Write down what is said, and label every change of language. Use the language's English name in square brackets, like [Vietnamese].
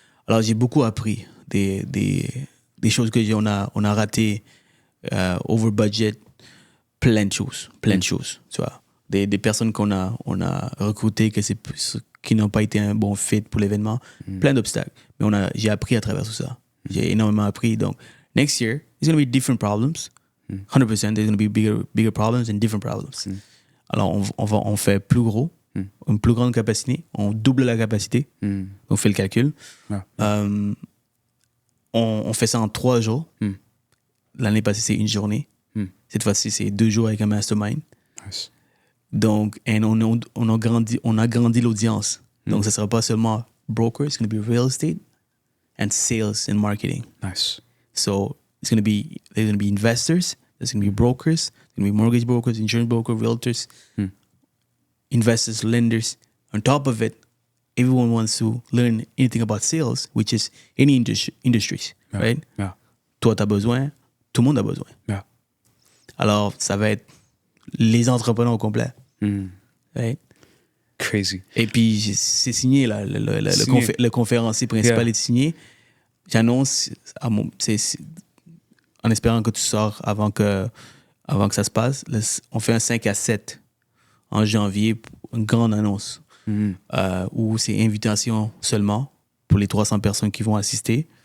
[French] Alors j'ai beaucoup appris des choses que on a ratées, over budget, plein de choses, tu vois. Des personnes on a recrutées qui n'ont pas été un bon fit pour l'événement, plein d'obstacles. Mais j'ai appris à travers tout ça. J'ai énormément appris. Donc, [English] next year, there's going to be different problems. 100%, there's going to be bigger problems and different problems. [French] Alors, on fait plus gros, une plus grande capacité, on double la capacité, on fait le calcul. On fait ça en 3 jours. L'année passée, c'est 1 journée. Cette fois-ci, c'est 2 jours avec un mastermind. [English] Nice. [French] Donc, on a grandi l'audience. Donc, ce ne sera pas seulement [English] brokers, it's going to be real estate and sales and marketing. Nice. So, there's going to be investors, there's going to be brokers, there's going to be mortgage brokers, insurance brokers, realtors, investors, lenders. On top of it, everyone wants to learn anything about sales, which is any industries, right? Yeah. [French] Toi, tu as besoin, tout le monde a besoin. [English] Yeah. [French] Alors, ça va être les entrepreneurs au complet. [English] Right? Crazy. [French] Et puis, c'est signé, là. Le conférencier principal est signé. J'annonce, en espérant que tu sors avant que ça se passe, on fait un 5 à 7 en janvier, une grande annonce, où c'est invitation seulement pour les 300 personnes qui vont assister.